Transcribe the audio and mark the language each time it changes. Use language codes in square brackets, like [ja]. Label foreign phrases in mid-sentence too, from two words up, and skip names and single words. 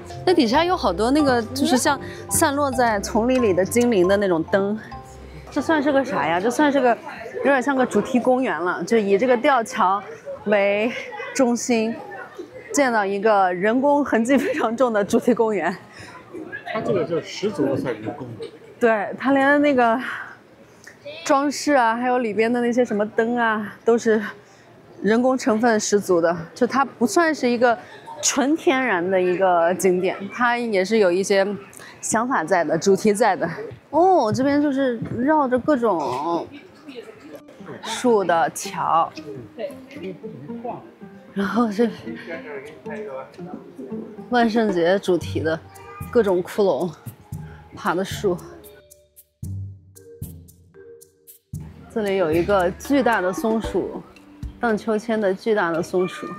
[zh] 那底下有好多那個，就是像散落在叢林裡的精靈的那種燈。這算是個啥呀？這算是個有點像個主題公園了，就以這個吊橋為中心，建到一個人工痕跡非常重的主題公園。它這個是十足的算人工。對，它連那個裝飾啊，還有裡邊的那些什麼燈啊，都是人工成分十足的。就它不算是一個純天然的一個景點，它也是有一些想法在的，主題在的。哦，這邊就是繞着各種樹的橋，然後是萬聖節主題的各種骷髏爬的樹。這裡有一個巨大的松鼠，盪秋千的巨大的松鼠。